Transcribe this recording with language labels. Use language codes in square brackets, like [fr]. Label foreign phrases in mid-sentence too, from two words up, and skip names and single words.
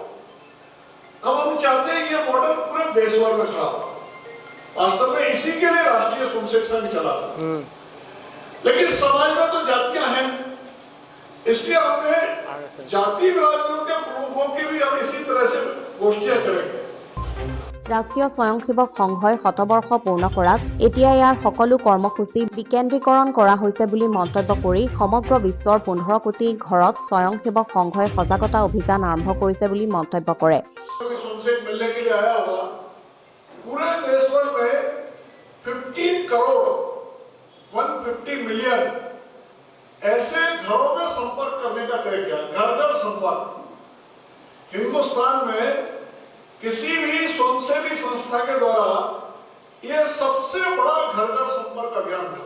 [hi] अब हम चाहते हैं ये मॉडल पूरे देश भर में खड़ा हो। वास्तव में इसी के लिए राष्ट्रीय स्वयंसेवक संघ चला, लेकिन समाज में तो जातियां हैं, इसलिए हमने जाति बिरादरियों के प्रमुखों की भी हम इसी तरह से गोष्ठियां करेंगे। [as] ৰাষ্ট্ৰীয় স্বয়ংসেৱক সংঘই শতবৰ্ষ পূৰ্ণ কৰাত এতিয়া ইয়াৰ সকলো কৰ্মসূচী বিকেন্দ্ৰীকৰণ কৰা হৈছে বুলি মন্তব্য কৰি সমগ্ৰ বিশ্বৰ 15 কোটি ঘৰত স্বয়ংসেৱক সংঘই সজাগতা অভিযান আৰম্ভ কৰিছে বুলি মন্তব্য কৰে। [hi] पूरे देश भर में 15 करोड़ 150 मिलियन ऐसे घरों में संपर्क करने का तय किया, घर घर संपर्क। हिंदुस्तान में किसी भी स्वयंसेवी संस्था के द्वारा यह सबसे बड़ा घर घर संपर्क अभियान था।